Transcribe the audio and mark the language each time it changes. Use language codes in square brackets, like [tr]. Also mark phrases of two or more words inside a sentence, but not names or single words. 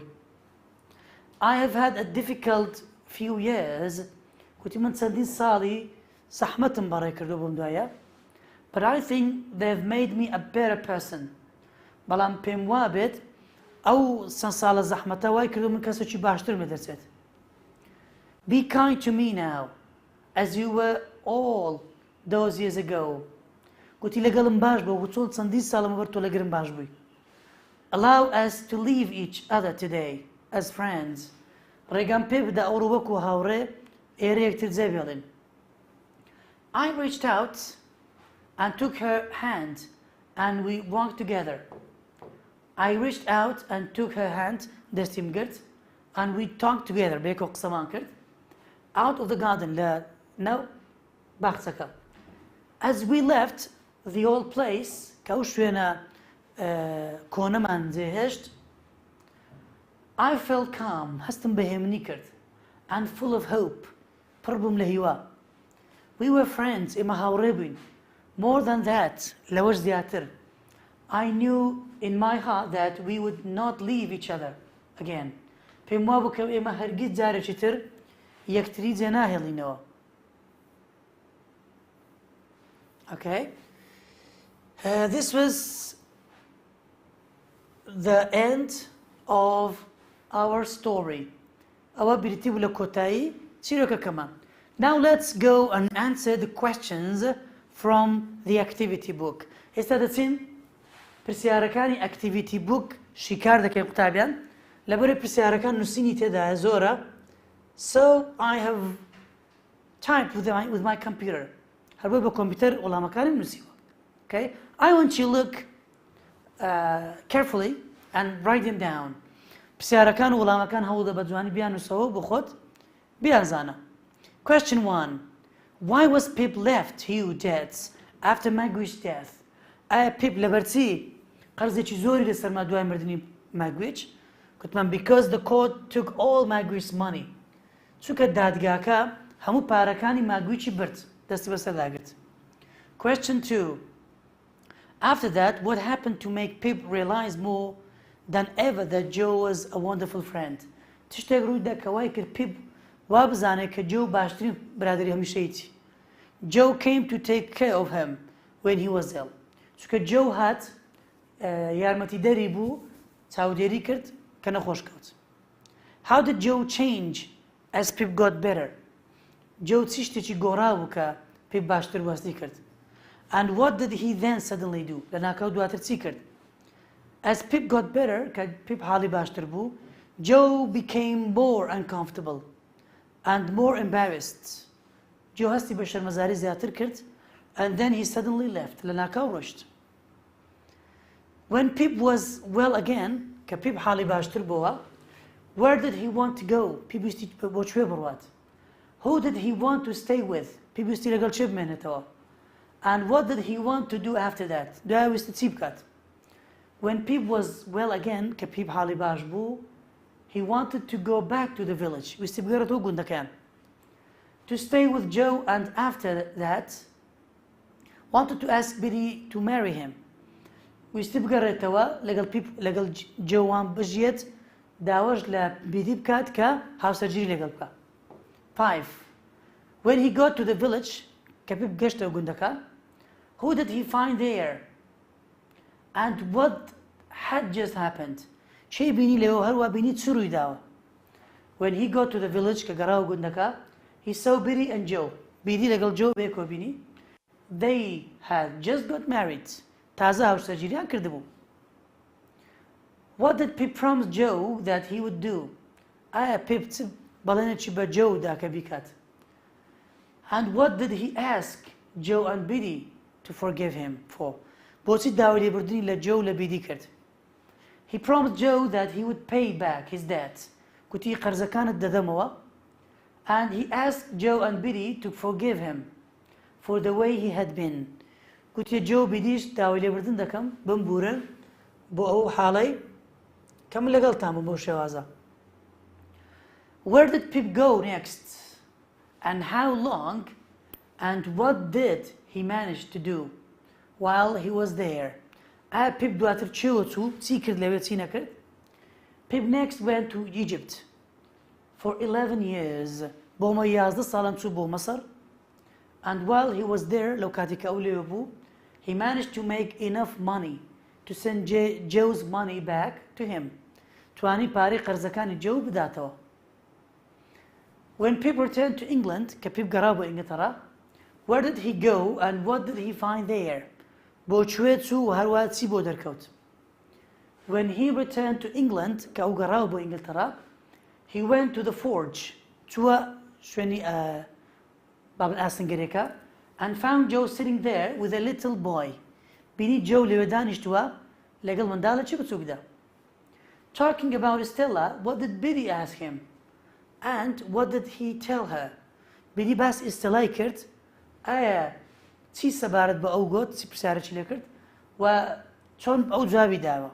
[en] I have had a difficult few years. [ckb] گوتی من چەندین ساڵی زەحمەتم بەڕێ کردو بۆم دوایە. [en] But I think they've made me a better person. [ckb] بەڵام پێم وا بێت ئەو چەند ساڵە زەحمەتە وای کردو من کەسێکی باشترم لێ دەچێت. [en] Be kind to me now, as you were all those years ago. [ckb] گوتی لەگەڵم باش بە و چۆن چەندین ساڵم بەر تۆ لەگەڵم باش بووی. [en] Allow us to leave each other today as friends. [ckb] ڕێگام پێ بدە ئەوڕۆ وەکو هاوڕێ ئێرە یەکتر جێ بێڵێن. [en] I reached out and took her hand and we walked together. I reached out and took her hand, [ckb] دەستیم گرت, [en] and we talked together, [ckb] بێکۆ قسەمان کرد. [en] Out of the garden, [ckb] لە ناو باخچەکە. [en] As we left the old place, [ckb] کە ئەو شوێنە کۆنەمان جێهێشت, [en] I felt calm, [ckb] هەستم بەهێمنی کرد, [en] and full of hope, [ckb] پڕ بووم لە هیوا. [en] We were friends, [ckb] ئێمە هاوڕێ بووین. [en] More than that, [ckb] لەوەش زیاتر. [en] I knew in my heart that we would not leave each other again. [ckb] پێم وا بوو کە ئێمە هەرگیز جارێکی تر یەکتری جێ ناهێڵینەوە. [en] Okay? This was the end of our story. [ckb] ئەوە بریتی بوو لە کۆتایی چیرۆکەکەمان. [en] Now let's go and answer the questions from the activity book. [ckb] ئێستا دەچین پرسیارەکانی [en] activity book [ckb] شیکار دەکەین قوتابیان لەبەرەوەی پرسیارەکان نووسینی تێدایە زۆرە. [en] So I have typed with my computer. [ckb] هەر بۆ کۆمپیوتەر وەڵامەکانم نووسیوە. [en] Okay? I want you to look carefully and write them down. [ckb] پرسیارەکان و وەڵامەکان هەوڵ دە بە جوانی بیانووسەوە بۆ خۆت بیانزانە. [en] Question 1. Why was Pip left Hugh debts after Magwitch's death? [ckb] ئایا Pip لەبەرچی قەرزێکی زۆری لەسەرما دوای مردنی Magwitch؟ [en] گوتمان because the court took all Magwitch's money. [ckb] چونکە دادگاکە هەموو پارەکانی Magwitchi برد دەستی بەسەرداگرت. [en] Question 2. After that, what happened to make Pip realize more than ever that Joe was a wonderful friend? [ckb] تشتێک ڕوویدا کە وای کرد Pip وا بزانێت کە Joe باشترین برادری هەمیشەیەتی. [en] Joe came to take care of him when he was ill. [ckb] چونکە Joe هات یارمەتیدەری بوو چاودێری کرد کە نەخۆش کەوت. [en] How did Joe change as Pip got better? [ckb] Joe چی شتێکی گۆڕا بوو کە Pip باشتر وەستی کرد. [en] And what did he then suddenly do? [ckb] لە ناکەوت دواتر چی کرد؟ [en] As Pip got better, [ckb] کە Pip حاڵی باشتر بوو, [en] Joe became more uncomfortable and more embarrassed. [ckb] Joe هەستی بە شەرمەزاری زیاتر کرد [en] and then he suddenly left. [ckb] لە ناکاو ڕۆشت. [en] When Pip was well again, [ckb] کە Pip حاڵی باشتر بووە, [en] where did he want to go? [ckb] Pip ویستی بۆ کوێ بڕوات. [en] Who did he want to stay with? [ckb] Pip ویستی لەگەڵ چێ بمێنێتەوە. [en] And what did he want to do after that? [ckb] دوای ویستی چی بکات. [en] When Pip was well again, [ckb] کە Pip حاڵی باش بوو, [en] he wanted to go back to the village. [ckb] ویستی بگەڕێتەوە گوندەکان. [en] To stay with Joe and after that, wanted to ask Biddy to marry him. [ckb] ویستی بگەڕێتەوە لەگەڵ جۆوان بژێت داوەش لە بیدی بکات کە هاوسەرگیری لەگەڵ بکات. 5. [en] When he got to the village, [ckb] کە Pip گەشتەوە گوندەکان, [en] who did he find there? And what had just happened? [ckb] چی بینی لێەوە هەروە بینی چ ڕووی داوە. [en] When he got to the village, [ckb] کە گەڕاوە گوندەکە, [en] he saw Biddy and Joe. [ckb] بیدی لەگەڵ Joe بێکۆ بینی. [en] They had just got married. [ckb] تازە هاوسەرگیریان کردبوو. [en] What did Pip promise Joe that he would do? [ckb] ئایا پێ بەڵێنێکی بە جۆدا کە بیکات. [en] And what did he ask Joe and Biddy to forgive him for? [ckb] بۆچی داوای لێبوردنی لە جۆ لە بیدی کرد. [en] He promised Joe that he would pay back his debts. [ckb] گوتی قەرزەکانت دەدەمەوە. [en] And he asked Joe and Biddy to forgive him for the way he had been. [ckb] گوتی جۆ بیدیش داوای لێبوردن دەکەم بمبورن بۆ ئەو حاڵەی کەم لەگەڵتان بووم بۆ شێوازە. [en] Where did Pip go next? And how long? And what did he manage to do while he was there? [ckb] ئایا Pip دواتر چێوە چوو چی کرد لەوێ چی نەکرد؟ [en] Pip next went to Egypt for 11 years. [ckb] بۆ مە 11 ساڵم چوو بۆ مەسەر. [en] And while he was there [ckb] لەو کاتێک ئەو لێوە بوو [en] he managed to make enough money to send Joe's money back to him. [ckb] توانی پارەی قەرزەکانی جۆ بداتەوە. [en] When Pip returned to England, [ckb] کە Pip گەڕا بۆ ئینگلتەرا, [en] where did he go and what did he find there? [ckb] بۆ کوێ چوو و هەروە چی بۆ دەرکەوت. [en] When he returned to England, [ckb] کە ئەو گەڕا بۆ ئینگلتەرا, [en] he went to the forge, [ckb] چووە شوێنی بابەت ئاسنگەرێکە, [en] and found Joe sitting there with a little boy. [ckb] بینی جۆ لەوێ دانیشتووە لەگەڵ منداڵە چی بچووکدا. [en] Talking about Stella, what did Biddy ask him? And what did he tell her? [ckb] Biddy باس ئێستەلای کرد ئایا چی سەبارەت بە ئەو گوت چی پرسیارێکی لێ کرد و چۆن ئەو جوابی داوە.